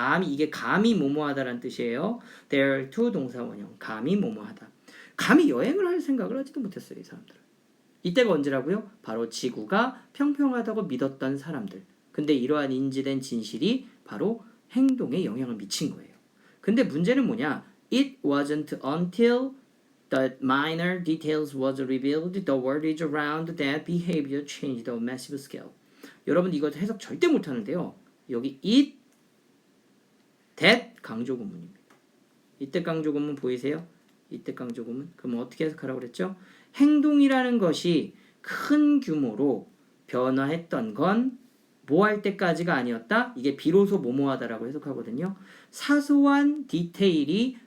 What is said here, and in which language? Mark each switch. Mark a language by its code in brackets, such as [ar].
[ko] 이게 감히 뭐뭐하다라는 뜻이에요. [en] dare to [ko] 동사 원형. 감히 뭐뭐하다. 감히 여행을 할 생각을 하지도 못했어요. 이 사람들은. 이때가 언제라고요? 바로 지구가 평평하다고 믿었던 사람들. 근데 이러한 인지된 진실이 바로 행동에 영향을 미친 거예요. 근데 문제는 뭐냐? [en] It wasn't until the minor details was revealed the world around that behavior changed on a massive scale. [ko] 여러분 이거 해석 절대 못하는데요. 여기 it, that 강조구문입니다. 이때 강조구문 보이세요? 이때 강조구문. 그럼 어떻게 해석하라고 그랬죠? 행동이라는 것이 큰 규모로 변화했던 건 뭐 할 때까지가 아니었다? 이게 비로소 뭐뭐하다라고 해석하거든요. 사소한 디테일이